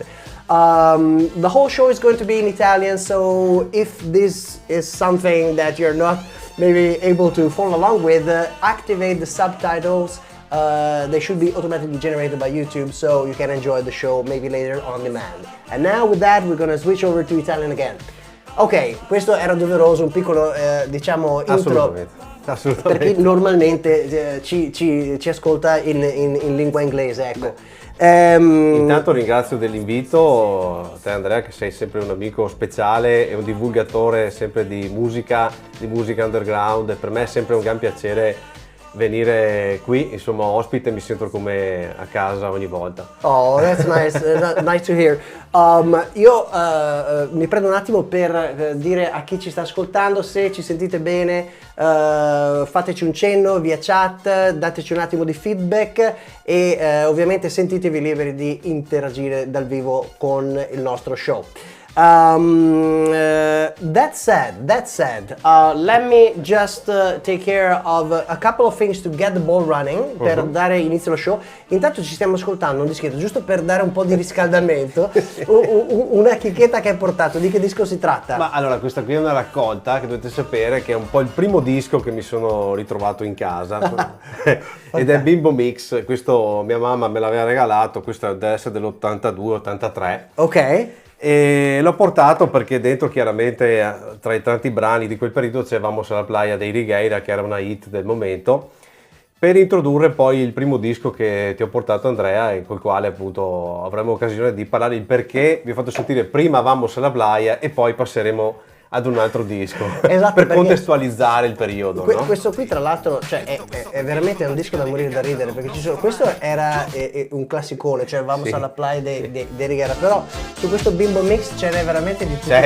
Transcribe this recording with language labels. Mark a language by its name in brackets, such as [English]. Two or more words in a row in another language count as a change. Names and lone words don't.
[English] The whole show is going to be in Italian, so if this is something that you're not maybe able to follow along with, activate the subtitles. They should be automatically generated by YouTube, so you can enjoy the show maybe later on demand. And now with that, we're gonna switch over to Italian again. [Italian] Ok, questo era doveroso, un piccolo diciamo intro per chi normalmente ci ascolta in lingua inglese, ecco. Intanto ringrazio dell'invito te Andrea, che sei sempre un amico speciale e un divulgatore sempre di musica underground, e per me è sempre un gran piacere venire qui, insomma, ospite, mi sento come a casa ogni volta. [English] Oh, that's nice, nice to hear. [Italian] Io mi prendo un attimo per dire a chi ci sta ascoltando, se ci sentite bene, fateci un cenno via chat, dateci un attimo di feedback e ovviamente sentitevi liberi di interagire dal vivo con il nostro show. [English] That said, let me just take care of a couple of things to get the ball running, [Italian] per dare inizio allo show. Intanto ci stiamo ascoltando un dischetto, giusto per dare un po' di riscaldamento, una chicchetta che hai portato. Di che disco si tratta? Ma allora, questa qui è una raccolta che dovete sapere che è un po' il primo disco che mi sono ritrovato in casa ed è Bimbo Mix. Questo mia mamma me l'aveva regalato, questo deve essere dell'82-83. Ok. E l'ho portato perché dentro, chiaramente, tra i tanti brani di quel periodo c'è Vamos a la playa dei Righeira, che era una hit del momento, per introdurre poi il primo disco che ti ho portato, Andrea, e col quale appunto avremo occasione di parlare il perché. Vi ho fatto sentire prima Vamos a la playa e poi passeremo ad un altro disco, esatto, per contestualizzare il periodo. No? Questo qui tra l'altro, cioè, è veramente un disco da morire da ridere, perché questo era un classicone, cioè Vamos alla playa dei Righeira, però su questo Bimbo Mix c'era veramente di tutto.